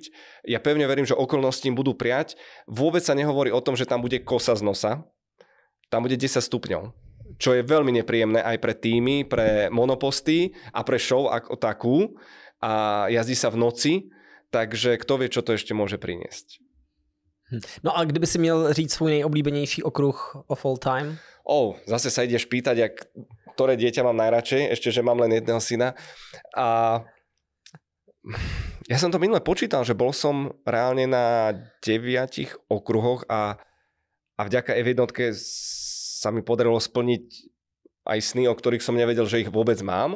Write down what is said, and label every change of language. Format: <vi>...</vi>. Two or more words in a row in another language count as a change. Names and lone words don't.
<sk>Ja pevne verím, že okolnosti im budú priať. Vôbec sa nehovorí o tom, že tam bude kosa z nosa. Tam bude 10 stupňov. Čo je veľmi nepríjemné aj pre týmy, pre monoposty a pre show ako takú. A jazdí sa v noci, takže kto vie, čo to ešte môže priniesť.</sk> <cs>No a kdyby si měl říct svůj nejoblíbenější okruh</cs> <en>of all time?</en> <sk>Zase sa ideš pýtať, ktoré dieťa mám najradšej, ešte, že mám len jedného syna. A ja som to minule počítal, že bol som reálne na 9 okruhoch a vďaka F1 sa mi podarilo splniť aj sny, o ktorých som nevedel, že ich vôbec mám.</sk>